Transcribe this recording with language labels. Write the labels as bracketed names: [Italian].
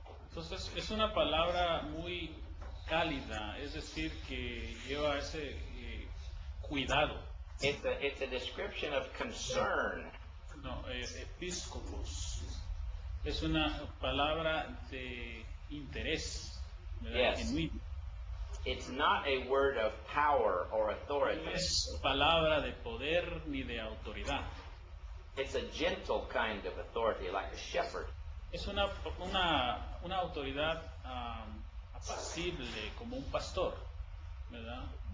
[Spanish] Entonces es una palabra muy cálida, es decir, que lleva ese cuidado. [English] It's a description of concern. No, episcopos. [Spanish] Es una palabra de interés, ¿verdad? [English] Yes. [Spanish] Genuino. [English] It's not a word of power or authority. [Spanish] No es palabra de poder ni de autoridad. [English] It's a gentle kind of authority, like a shepherd. [Spanish] Es una autoridad apacible, como un pastor, ¿verdad?